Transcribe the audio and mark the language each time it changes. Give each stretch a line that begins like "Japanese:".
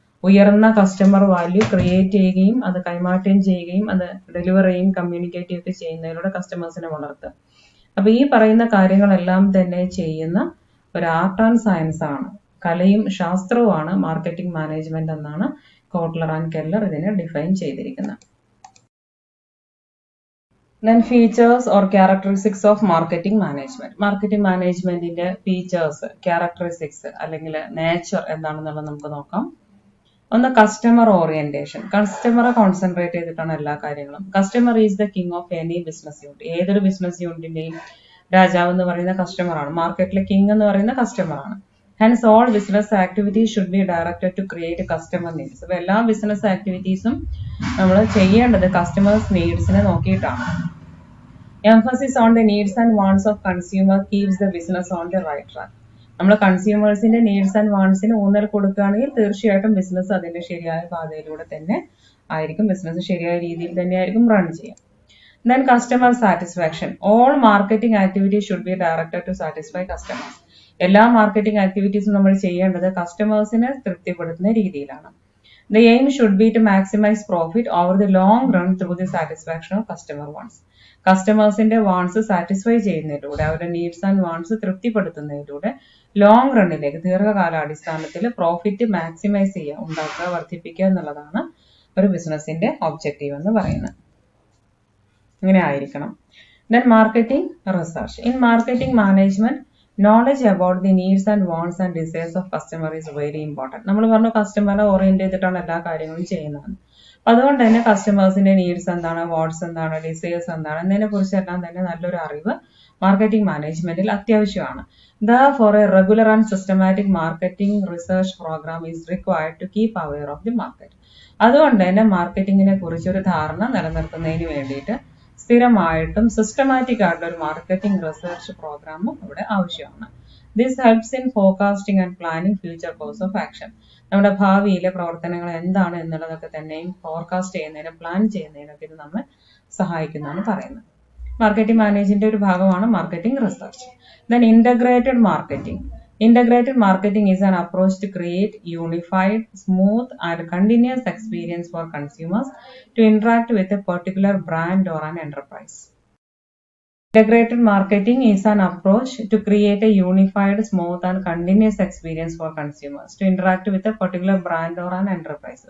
Malayalam: ഉയർന്ന customer value create ചെയ്യുകയും അത് കൈമാറ്റം ചെയ്യുകയും അത് ഡെലിവർ ചെയ്യുകയും കമ്മ്യൂണിക്കേറ്റ് ഒക്കെ ചെയ്യുന്നതിലൂടെ കസ്റ്റമേഴ്സിനെ വളർത്തുക. അപ്പൊ ഈ പറയുന്ന കാര്യങ്ങളെല്ലാം തന്നെ ചെയ്യുന്ന ഒരു ആർട്ട് ആൻഡ് സയൻസ് ആണ്, കലയും ശാസ്ത്രവുമാണ് മാർക്കറ്റിംഗ് മാനേജ്മെന്റ് എന്നാണ് കോട്ട്ലർ ആൻഡ് കെല്ലർ ഇതിനെ ഡിഫൈൻ ചെയ്തിരിക്കുന്നത്.
English: Then features or characteristics of marketing management.
Malayalam: Marketing managementന്റെ features, characteristics അല്ലെങ്കിൽ nature എന്താണെന്നുള്ളത് നമുക്ക് നോക്കാം. ഒന്ന് കസ്റ്റമർ ഓറിയന്റേഷൻ. കസ്റ്റമറെ കോൺസെൻട്രേറ്റ് ചെയ്തിട്ടാണ് എല്ലാ കാര്യങ്ങളും.
English: Customer is the king of any business unit.
Malayalam: ഏതൊരു ബിസിനസ് യൂണിറ്റിന്റെയും രാജാവ് എന്ന് പറയുന്ന കസ്റ്റമറാണ്. മാർക്കറ്റിലെ കിങ് എന്ന് പറയുന്ന കസ്റ്റമറാണ്.
English: Hence all business activities should be directed to create customer needs.
Malayalam: അപ്പൊ എല്ലാ ബിസിനസ് ആക്ടിവിറ്റീസും നമ്മൾ ചെയ്യേണ്ടത് കസ്റ്റമേഴ്സ് നീഡ്സിനെ നോക്കിയിട്ടാണ്.
English: Emphasis on the needs and wants of consumer keeps the business on the right track.
Malayalam: നമ്മൾ കൺസ്യൂമേഴ്സിന്റെ നീഡ്സ് ആൻഡ് വാണ്ട്സിന് ഊന്നൽ കൊടുക്കുകയാണെങ്കിൽ തീർച്ചയായിട്ടും ബിസിനസ് അതിന്റെ ശരിയായ പാതയിലൂടെ തന്നെ ആയിരിക്കും, ബിസിനസ് ശരിയായ രീതിയിൽ തന്നെയായിരിക്കും റൺ ചെയ്യുക.
English: Then customer satisfaction. All marketing activities should be directed to satisfy customers.
Malayalam: എല്ലാ മാർക്കറ്റിംഗ് ആക്ടിവിറ്റീസും നമ്മൾ ചെയ്യേണ്ടത് കസ്റ്റമേഴ്സിനെ തൃപ്തിപ്പെടുത്തുന്ന രീതിയിലാണ്.
English: The aim should be to maximize profit over the long run through the satisfaction of customer wants.
Malayalam: കസ്റ്റമേഴ്സിന്റെ wants satisfy ചെയ്യുന്നതിലൂടെ, അവരുടെ needs and wants തൃപ്തിപ്പെടുത്തുന്നതിലൂടെ long റണ്ണിലേക്ക് ദീർഘകാലാടിസ്ഥാനത്തിൽ പ്രോഫിറ്റ് മാക്സിമൈസ് ചെയ്യുക, ഉണ്ടാക്കുക, വർദ്ധിപ്പിക്കുക എന്നുള്ളതാണ് ഒരു ബിസിനസിന്റെ ഒബ്ജക്റ്റീവ് എന്ന് പറയുന്നത്. ഇങ്ങനെ ആയിരിക്കണം.
English: Then marketing research. In marketing management, knowledge about the needs and wants and desires of customer is very important.
Malayalam: നമ്മൾ പറഞ്ഞു കസ്റ്റമറെ ഓറിയന്റ് ചെയ്തിട്ടാണ് എല്ലാ കാര്യങ്ങളും ചെയ്യുന്നത്. അതുകൊണ്ട് തന്നെ കസ്റ്റമേഴ്സിന്റെ നീഡ്സ് എന്താണ്, വാട്ട്സ് എന്താണ്, ഡിസയേഴ്സ് എന്താണ് എന്നതിനെ കുറിച്ചെല്ലാം തന്നെ നല്ലൊരു അറിവ് മാർക്കറ്റിംഗ് മാനേജ്മെന്റിൽ അത്യാവശ്യമാണ്.
English: Therefore, a regular and systematic marketing research program is required to keep aware of the market.
Malayalam: അതുകൊണ്ട് തന്നെ മാർക്കറ്റിങ്ങിനെ കുറിച്ചൊരു ധാരണ നിലനിർത്തുന്നതിന് വേണ്ടിയിട്ട് സ്ഥിരമായിട്ടും സിസ്റ്റമാറ്റിക് ആയിട്ടുള്ള ഒരു മാർക്കറ്റിംഗ് റിസർച്ച് പ്രോഗ്രാമും ഇവിടെ ആവശ്യമാണ്.
English: This helps in forecasting and planning future course of action.
Malayalam: നമ്മുടെ ഭാവിയിലെ പ്രവർത്തനങ്ങൾ എന്താണ് എന്നുള്ളതൊക്കെ തന്നെയും ഫോർകാസ്റ്റ് ചെയ്യുന്നതിനും പ്ലാൻ ചെയ്യുന്നതിനൊക്കെ ഇത് നമ്മെ സഹായിക്കുന്നതാണ് പറയുന്നത്. മാർക്കറ്റിംഗ് മാനേജിന്റെ ഒരു ഭാഗമാണ് marketing research.
English: Then integrated marketing. Integrated marketing is an approach to create unified, smooth and continuous experience for consumers to interact with a particular brand or an enterprise. Integrated marketing is an approach to create a unified, smooth and continuous experience for consumers to interact with a particular brand or an enterprise.